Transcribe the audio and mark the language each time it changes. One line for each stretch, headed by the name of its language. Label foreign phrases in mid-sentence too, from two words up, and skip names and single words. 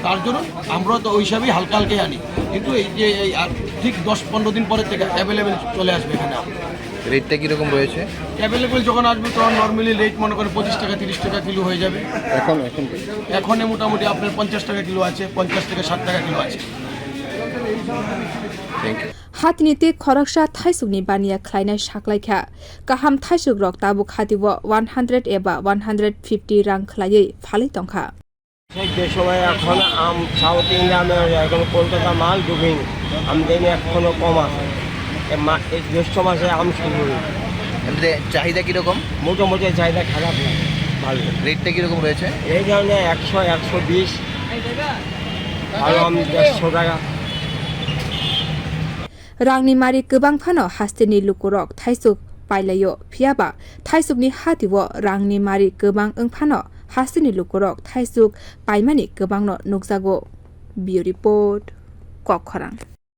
Bangla: তার জন্য আমরাও তো ওই হিসাবেই হালকা হালকাই আনি। কিন্তু এই যে ঠিক 10-15 দিন পরের থেকে অ্যাভেলেবেল চলে আসবে এখানে। রেটটা কীরকম রয়েছে? অ্যাভেলেবেল যখন আসবে তখন নর্মালি রেট মনে করে 25 টাকা 30 টাকা কিলো হয়ে যাবে। এখন মোটামুটি আপনার 50 টাকা কিলো আছে, 50 থেকে 60 টাকা কিলো আছে।
Kok Borok: हातनिते खरकसा थाइसुकनि बानिया ख्लायनाय साख्लायखा गाहाम थाइसुक रक ताबुक हातिबो 100 एबा 150 रां ख्लायै फालै तंखा
Bangla: যে সময় এখন আম সাউথ ইন্ডিয়ানে এখন কলকাতা মাল ঢুকিনি, আমদানি এখনো কম আছে। এই জ্যৈষ্ঠ মাসে আম শুরু হয়েছে। চাহিদা কীরকম? মোটামুটি চাহিদা খারাপ না, ভালো। রেটটা কীরকম রয়েছে? এই ধরনের 100-120, ভালো আম 150 টাকা।
Kok Borok: रांनि मारि गोबां फानो हास्तेनि लुकुरक थाइसुक पाइलायो फियाबा थाइसुकनि हातिबो रांनि मारि गोबां फानो हास्तेनि लुकुरक थाइसुक पाइमानि गोबांनो नुकजागो। बियो रिपोर्ट कखरां।